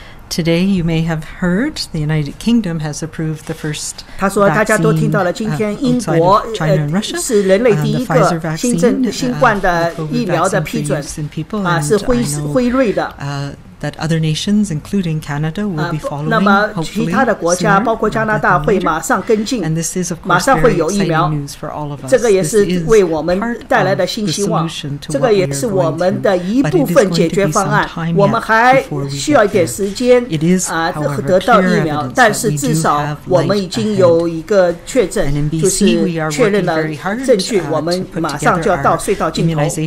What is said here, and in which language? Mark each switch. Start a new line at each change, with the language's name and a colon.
English: Today, you may have heard the United Kingdom has approved the first
Chinese: 他说大家都听到了今天英国是人类第一个新冠的疫苗的批准是辉瑞的
English: that other nations, including Canada, will be following.
Chinese: 那么其他的国家，包括加拿大，会马上跟进，马上会有疫苗。这个也是为我们带来的新希望，这个也是我们的一部分解决方案。我们还需要一点时间得到疫苗，但是至少我们已经有一个确诊，就是确认了证据，我们马上就要到隧道尽头。